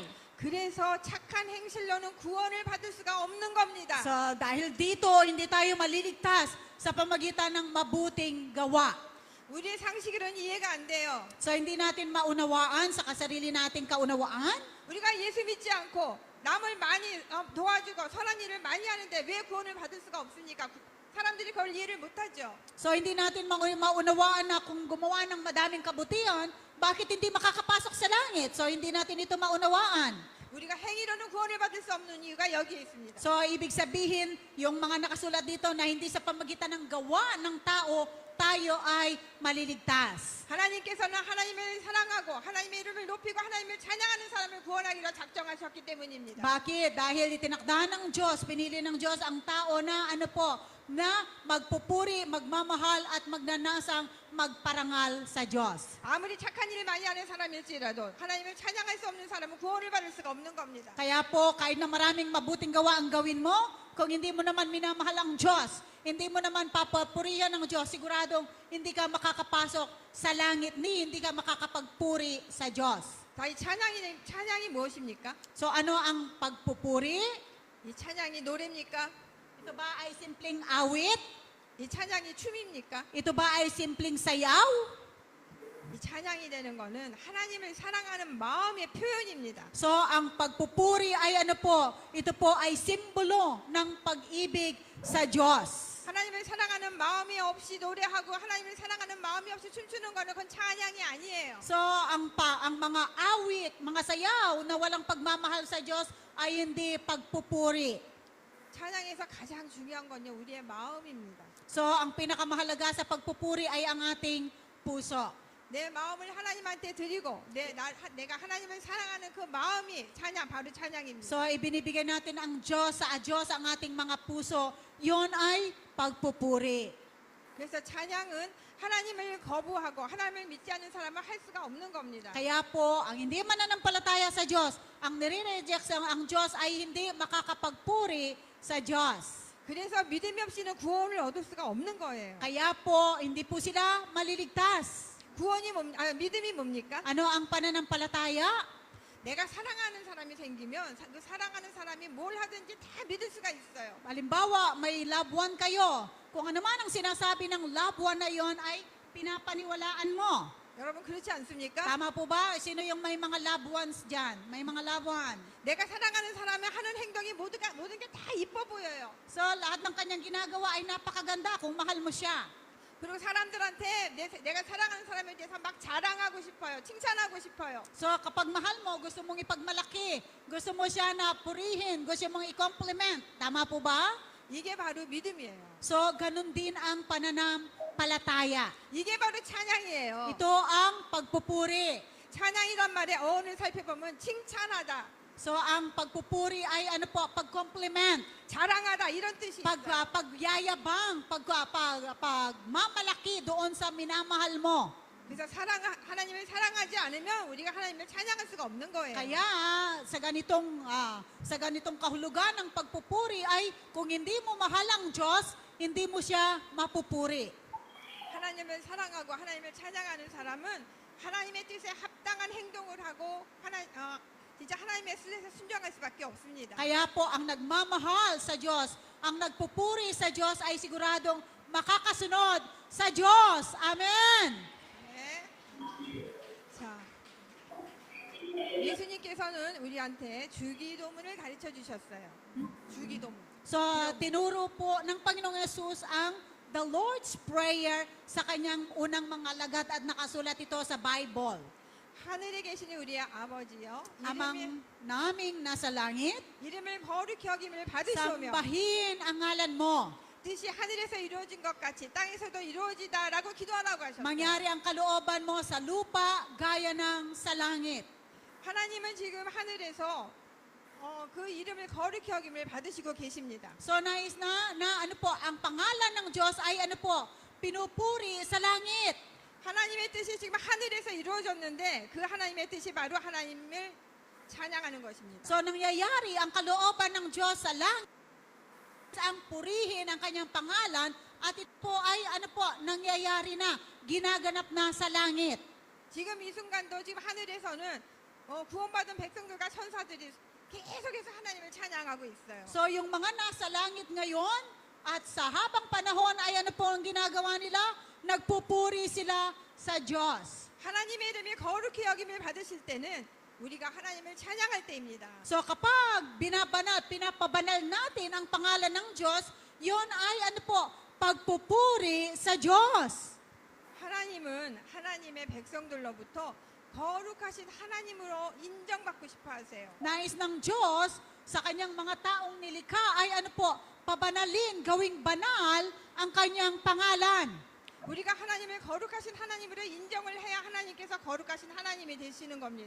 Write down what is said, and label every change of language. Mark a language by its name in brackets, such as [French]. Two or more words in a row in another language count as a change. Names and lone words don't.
[Korean] 그래서 착한 행실로는 구원을 받을 수가 없는 겁니다. [Filipino] So dahil dito, hindi tayo maliligtas sa pamagitan ng mabuting gawa. [Korean] 우리의 상식으로는 이해가 안 돼요. [Filipino] So hindi natin maunawaan sa kasarili nating kaunawaan. [Korean] 우리가 예수 믿지 않고 남을 많이 도와주고 선한 일을 많이 하는데 왜 구원을 받을 수가 없습니까? 사람들이 그걸 이해를 못하죠. [Filipino] So hindi natin maunawaan na kung gumawa ng madaming kabutihan, bakit hindi makakapasok sa langit? So hindi natin ito maunawaan. [Korean] 우리가 행위로는 구원을 받을 수 없는 이유가 여기에 있습니다. [Filipino] So ibig sabihin, yung mga nakasulat dito na hindi sa pamagitan ng gawa ng tao, tayo ay maliligtas. [Korean] 하나님께서는 하나님을 사랑하고 하나님의 이름을 높이고 하나님을 찬양하는 사람을 구원하기로 작정하셨기 때문입니다. [Filipino] Bakit? Dahil itinakda ng Diyos, pinili ng Diyos ang tao na na magpupuri, magmamahal at magnanasang magparangal sa Diyos. [Korean] 아무리 착한 일을 많이 하는 사람일지라도 하나님을 찬양할 수 없는 사람은 구원을 받을 수가 없는 겁니다. [Filipino] Kaya po, kahit na maraming mabuting gawa ang gawin mo, kung hindi mo naman minamahal ang Diyos, hindi mo naman papapurihan ng Diyos, siguradong hindi ka makakapasok sa langit ni hindi ka makakapagpuri sa Diyos. [Korean] 자, 이 찬양이 무엇입니까? [Filipino] So ano ang pagpupuri? [Korean] 이 찬양이 노래입니까? [Filipino] Ito ba ay simpleng awit? [Korean] 이 찬양이 춤입니까? [Filipino] Ito ba ay simpleng sayaw? [Korean] 이 찬양이 되는 거는 하나님을 사랑하는 마음의 표현입니다. [Filipino] So ang pagpupuri ay ano po? Ito po ay simbolo ng pag-ibig sa Diyos. [Korean] 하나님을 사랑하는 마음이 없이 노래하고 하나님을 사랑하는 마음이 없이 춤추는 거는 그건 찬양이 아니에요. [Filipino] So ang mga awit, mga sayaw na walang pagmamahal sa Diyos ay hindi pagpupuri. [Korean] 찬양에서 가장 중요한 건요 우리의 마음입니다. [Filipino] So ang pinakamahalaga sa pagpupuri ay ang ating puso. [Korean] 내 마음을 하나님한테 드리고 내가 하나님을 사랑하는 그 마음이 찬양 바로 찬양입니다. [Filipino] So ibinibigay natin ang Diyos sa Diyos ang ating mga puso. Yon ay pagpupuri. [Korean] 그래서 찬양은 하나님을 거부하고 하나님을 믿지 않는 사람은 할 수가 없는 겁니다. [Filipino] Kaya po, ang hindi mananampalataya sa Diyos, ang nire-reject ang Diyos ay hindi makakapagpuri sa Diyos. [Korean] 그래서 믿음이 없이는 구원을 얻을 수가 없는 거예요. [Filipino] Kaya po, hindi po sila maliligtas. [Korean] 믿음이 뭡니까? [Filipino] Ano ang pananampalataya? [Korean] 내가 사랑하는 사람이 생기면 그 사랑하는 사람이 뭘 하든지 다 믿을 수가 있어요. [Filipino] Halimbawa, may [English] loved one [Filipino] kayo. Kung ano man ang sinasabi ng [English] loved one [Filipino] na yon ay pinapaniwalaan mo. [Korean] 여러분 그렇지 않습니까? [Filipino] Tama po ba? Sino yung may mga [English] loved ones [Filipino] dyan? May mga [English] loved one. [Korean] 내가 사랑하는 사람이 하는 행동이 모든 게 다 이뻐 보여요. [Filipino] So, lahat ng kanyang ginagawa ay napakaganda kung mahal mo siya. [Korean] 그리고 사람들한테 내가 사랑하는 사람에 대해서 막 자랑하고 싶어요. 칭찬하고 싶어요. [Filipino] So, kapag mahal mo, gusto mong ipagmalaki, gusto mo siya na purihin, gusto mong i-compliment. Tama po ba? [Korean] 이게 바로 믿음이에요. [Filipino] So, ganun din ang pananampalataya. [Korean] 이게 바로 찬양이에요. [Filipino] Ito ang pagpupuri. [Korean] 찬양이란 말의 어원을 살펴보면 칭찬하다, [Filipino] So, ang pagpupuri ay ano po, pag-compliment, [Korean] 자랑하다 이런 뜻이 있어요. [Filipino] pagyayabang, pagmamalaki doon sa minamahal mo. [Korean] 그래서 하나님을 사랑하지 않으면 우리가 하나님을 찬양할 수가 없는 거예요. [Filipino] Kaya sa ganitong kahulugan ng pagpupuri ay kung hindi mo mahal ang Diyos, hindi mo siya mapupuri. [Korean] 하나님을 사랑하고 하나님을 찬양하는 사람은 하나님의 뜻에 합당한 행동을 하고 진짜 하나님의 뜻에 순종할 수밖에 없습니다. [Filipino] Kaya po ang nagmamahal sa Diyos, ang nagpupuri sa Diyos ay siguradong makakasunod sa Diyos. Amen! [Korean] 네. 자, 예수님께서는 우리한테 주기도문을 가르쳐 주셨어요. 주기도문. [Filipino] So, tinuro po ng Panginoong Yesus ang [English] the Lord's Prayer [Filipino] sa kanyang unang mga lagat at nakasulat ito sa Bible. [Korean] 하늘에 계시는 우리의 아버지요. [Filipino] Amang naming nasa langit, [Korean] 이름을 거룩히 여김을 받으시오며 [Filipino] sambahin ang ngalan mo. [Korean] 뜻이 하늘에서 이루어진 것 같이 땅에서도 이루어지다라고 기도하라고 하셨어요. [Filipino] Mangyari ang kalooban mo sa lupa gaya ng sa langit. [Korean] 하나님은 지금 하늘에서 그 이름을 거룩히 여김을 받으시고 계십니다. [Filipino] So nais na ano po, ang pangalan ng Diyos ay ano po, pinupuri sa langit. [Korean] 하나님의 뜻이 지금 하늘에서 이루어졌는데 그 하나님의 뜻이 바로 하나님을 찬양하는 것입니다. [Filipino] So nangyayari ang kalooban ng Diyos sa langit, ang purihin ang kanyang pangalan at ito po ay ano po, nangyayari na, ginaganap na sa langit. [Korean] 지금 이 순간도 지금 하늘에서는 구원받은 백성들과 천사들이 계속해서 하나님을 찬양하고 있어요. [Filipino] So yung mga nasa langit ngayon at sa habang panahon ay ano po ang ginagawa nila? Nagpupuri sila sa Diyos. [Korean] 하나님의 이름이 거룩히 여김을 받으실 때는 우리가 하나님을 찬양할 때입니다. [Filipino] So kapag pinapabanal natin ang pangalan ng Diyos, yon ay ano po, pagpupuri sa Diyos. [Korean] 하나님은 하나님의 백성들로부터 거룩하신 하나님으로 인정받고 싶어 하세요. [Filipino] Nais ng Diyos sa kanyang mga taong nilikha ay ano po, pabanalin, gawing banal ang kanyang pangalan. [Korean] 우리가 하나님을 거룩하신 하나님으로 인정을 해야 하나님께서 거룩하신 하나님이 되시는 겁니다.